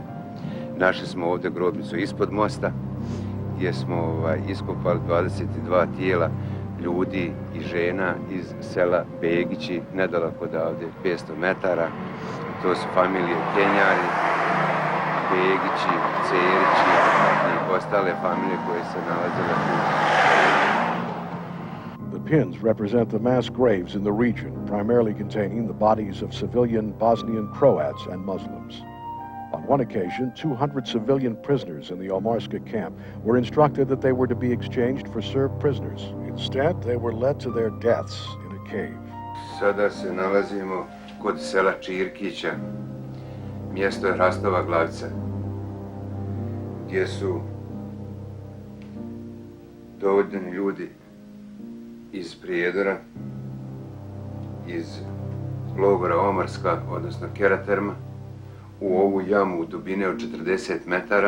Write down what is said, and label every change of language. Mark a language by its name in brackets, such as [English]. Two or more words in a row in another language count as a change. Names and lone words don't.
[Bosnian] Našli smo ovdje grobnicu ispod mosta, gdje smo iskopali 22 tijela ljudi i žena iz sela Begići, nedaleko odavde, 500 metara. To su familije Kenjari, Begići, Cerići i ostale familije koje se nalazile tu. [English] The pins represent the mass graves in the region, primarily containing the bodies of civilian Bosnian Croats and Muslims. On one occasion, 200 civilian prisoners in the Omarska camp were instructed that they were to be exchanged for Serb prisoners. Instead, they were led to their deaths in a cave. [Bosnian] Sada se nalazimo kod sela Čirkića, mjesto je Hrastova Glavica, gdje su dovoljeni ljudi iz Prijedora, iz logora Omarska, odnosno Keraterma, u ovu jamu u dubine od 40 metara.